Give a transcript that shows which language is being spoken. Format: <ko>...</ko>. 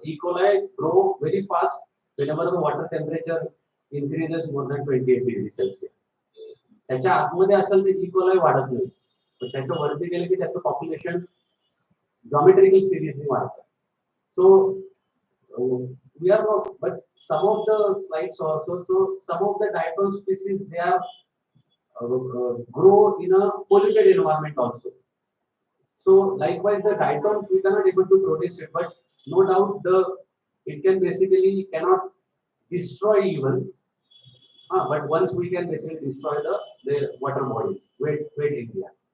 <en>Equally grow very fast whenever the water temperature increases more than 28 degrees Celsius.</en> <mr>त्याच्या आतमध्ये असेल तर इक्वलय वाढत नाही पण त्याच्या वरती गेले की त्याचं पॉप्युलेशन जॉमेट्रिकल सिरीजने वाढतं.</mr> <en>So we are not, but some of the slides also, so some of the diatom species they are grow in a polluted environment also. So likewise the diatoms we cannot able to produce it, but no doubt it can basically cannot destroy even, but once we can basically destroy the water bodies, wet area.</en>